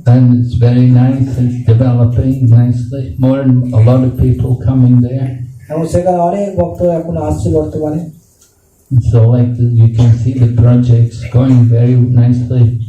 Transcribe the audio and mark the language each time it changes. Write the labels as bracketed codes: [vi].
[en] And it's very nice, it's developing nicely. A lot of people coming there. [bn] এবং সেখানে অনেক ভক্ত এখন আসছে বর্তমানে। [en] So like you can see the projects going very nicely.